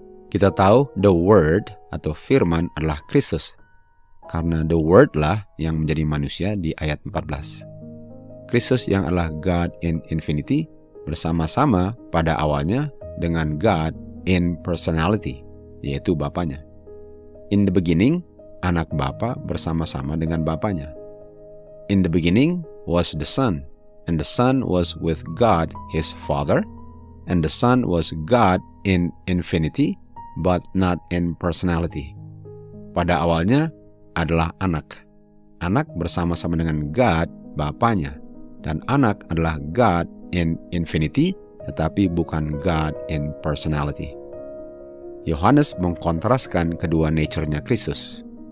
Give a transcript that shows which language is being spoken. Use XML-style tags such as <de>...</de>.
<id>Kita tahu the Word atau firman adalah Kristus, karena the Word lah yang menjadi manusia di ayat 14. Kristus yang adalah</id> <en>God in infinity</en> <id>bersama-sama pada awalnya dengan</id> <en>God in personality,</en> <id>yaitu Bapanya.</id> <en>In the beginning,</en> <id>anak Bapa bersama-sama dengan Bapanya.</id> <en>In the beginning was the Son, and the Son was with God his Father, and the Son was God in infinity, but not in personality.</en> <id>Pada awalnya adalah anak. Anak bersama-sama dengan God, Bapanya. Dan anak adalah</id> <en>God in infinity,</en> <id>tetapi bukan</id> <en>God in personality.</en> <id>Yohanes mengkontraskan kedua nature-nya Kristus.</id>